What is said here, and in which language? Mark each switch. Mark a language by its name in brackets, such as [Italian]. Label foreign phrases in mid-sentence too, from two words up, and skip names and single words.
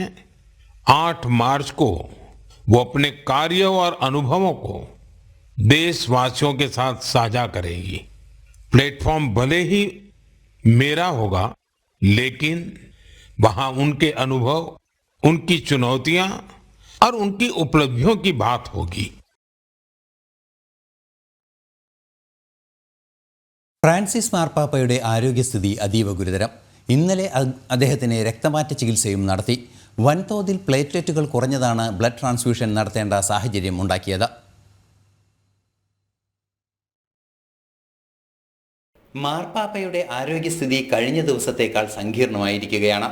[Hindi] 8 मार्च को वो अपने कार्य और अनुभवों को देशवासियों के साथ साझा करेगी. प्लेटफॉर्म भले ही मेरा होगा, लेकिन वहां उनके अनुभव, उनकी चुनौतियां और उनकी उपलब्धियों की बात होगी. [Malayalam] ഫ്രാൻസിസ് മാർപ്പാപ്പയുടെ ആരോഗ്യസ്ഥിതി അതീവ ഗുരുതരം. ഇന്നലെ അദ്ദേഹത്തിന് രക്തമാറ്റ ചികിത്സയും നടത്തി. വൻതോതിൽ പ്ലേറ്റ്ലെറ്റുകൾ കുറഞ്ഞതാണ് [English] blood transfusion [Malayalam] നടത്തേണ്ട സാഹചര്യം ഉണ്ടാക്കിയത്. മാർപ്പാപ്പയുടെ ആരോഗ്യസ്ഥിതി കഴിഞ്ഞ ദിവസത്തേക്കാൾ സങ്കീർണമായിരിക്കുകയാണ്.